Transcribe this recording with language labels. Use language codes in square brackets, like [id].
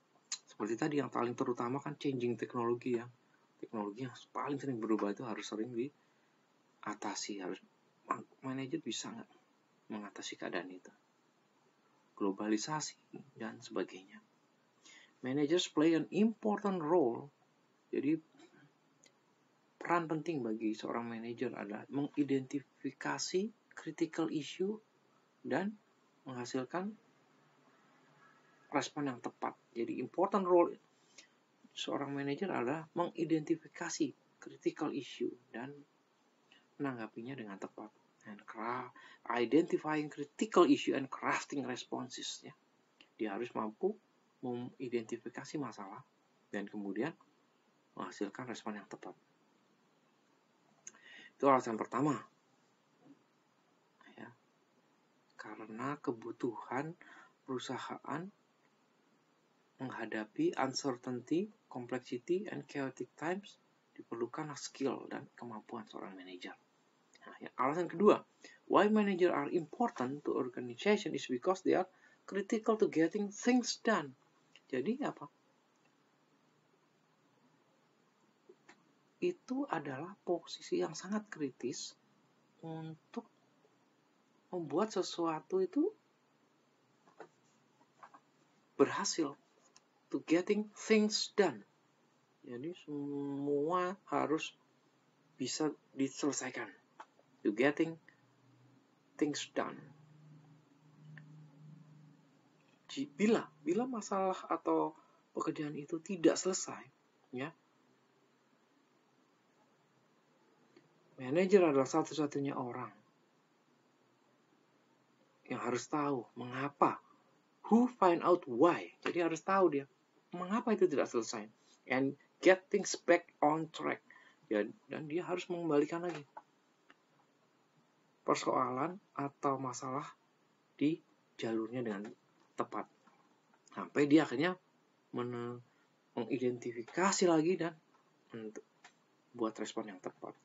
[id] Seperti tadi yang paling terutama kan changing teknologi ya. Teknologi yang paling sering berubah itu harus sering diatasi. Harus manajer bisa nggak mengatasi keadaan itu. Globalisasi dan sebagainya. [en] Managers play an important role. [id] Jadi peran penting bagi seorang manajer adalah mengidentifikasi critical issue dan menghasilkan respon yang tepat. Jadi important role seorang manajer adalah mengidentifikasi critical issue dan menanggapinya dengan tepat. [en] And identifying critical issue and crafting responses ya. [id] Dia harus mampu mengidentifikasi masalah dan kemudian menghasilkan respon yang tepat. Itu alasan pertama. Ya. Karena kebutuhan perusahaan menghadapi [en] uncertainty, complexity, and chaotic times [id] diperlukan skill dan kemampuan seorang manajer. Nah, ya, alasan kedua, [en] why manager are important to organization is because they are critical to getting things done. [id] Jadi apa? Itu adalah posisi yang sangat kritis untuk membuat sesuatu itu berhasil. [en] To getting things done. [id] Jadi semua harus bisa diselesaikan. [en] To getting things done. [id] Bila masalah atau pekerjaan itu tidak selesai, ya, manajer adalah satu-satunya orang yang harus tahu mengapa. [en] Who find out why. [id] Jadi harus tahu dia mengapa itu tidak selesai. [en] And get things back on track. [id] Ya, dan dia harus mengembalikan lagi persoalan atau masalah di jalurnya dengan tepat. Sampai dia akhirnya mengidentifikasi lagi dan buat respon yang tepat.